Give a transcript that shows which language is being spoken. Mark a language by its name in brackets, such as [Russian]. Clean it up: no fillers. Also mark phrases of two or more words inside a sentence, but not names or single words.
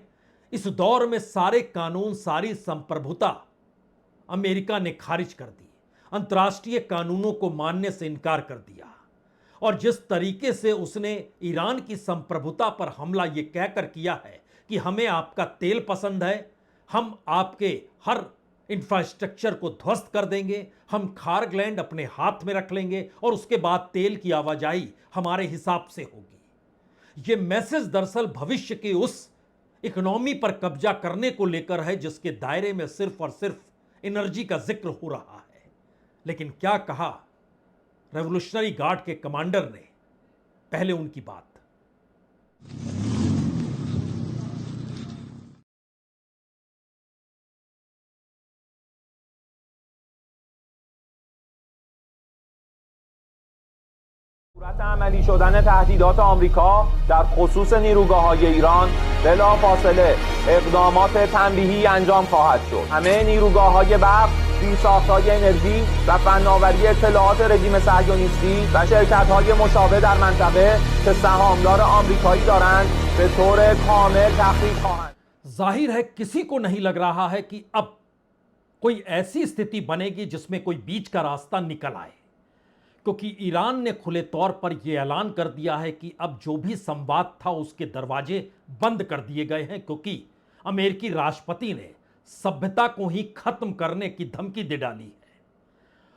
[Hindi] इस दौर में सारे कानून, सारी संप्रभुता अमेरिका ने खारिज कर दी, अंतर्राष्ट्रीय कानूनों को मानने से इनकार कर दिया और जिस तरीके से उसने ईरान की संप्रभुता पर हमला यह कहकर किया है कि हमें आपका तेल पसंद है, हम आपके हर इंफ्रास्ट्रक्चर को ध्वस्त कर देंगे, हम खारग्लैंड अपने हाथ में रख लेंगे और उसके बाद तेल की आवाजाही हमारे हिसाब से होगी। यह मैसेज दरअसल भविष्य के उस इकोनॉमी पर कब्जा करने को लेकर है जिसके दायरे में सिर्फ और सिर्फ एनर्जी का जिक्र हो रहा है। लेकिन क्या कहा [English] Revolutionary Guard [Hindi] के कमांडर ने, पहले उनकी बात। [Persian] صورت عملی شدن تهدیدات آمریکا در خصوص نیروگاه‌های ایران بلافاصله اقدامات تنبیهی انجام خواهد شد. همه نیروگاه‌های برق، زیرساخت‌های انرژی و فناوری اطلاعات رژیم صهیونیستی و شرکت‌های مشابه در منطقه که سهامدار آمریکایی دارند به طور کامل تخریب خواهند. [Hindi] जाहिर है किसी को नहीं लग रहा है कि अब कोई ऐसी स्थिति बनेगी जिसमें कोई बीच का रास्ता निकल आए, क्योंकि ईरान ने खुले तौर पर यह ऐलान कर दिया है कि अब जो भी संवाद था उसके दरवाजे बंद कर दिए गए हैं, क्योंकि अमेरिकी राष्ट्रपति ने सभ्यता को ही खत्म करने की धमकी दे डाली है।